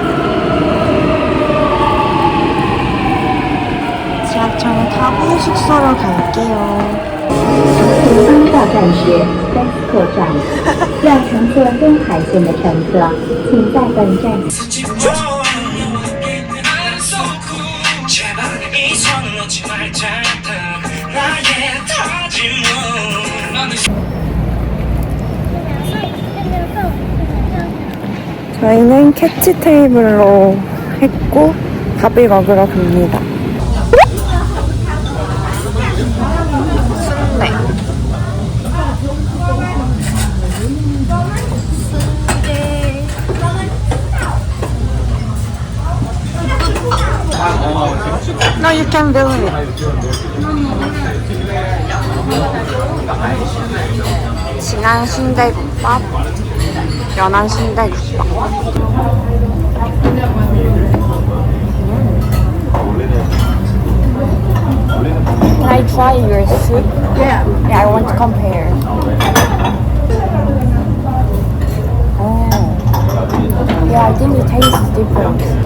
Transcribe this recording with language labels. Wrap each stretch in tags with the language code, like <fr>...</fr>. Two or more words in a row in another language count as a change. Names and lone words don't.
<ko>지하철을 타고 숙소로 갈게요.</ko> <zh>到站是丹斯克站，要乘坐东海线的乘客，请在本站。</zh> <ko>저희는 캐치 테이블로 했고 밥을 먹으러 갑니다. 순대.</ko> <en>No, you can do it.</en> <ko>진한 순대국밥, 연한 순대국밥.</ko> <en>Can I try your soup? Yeah, I want to compare. Oh, yeah, I think it tastes different.</en>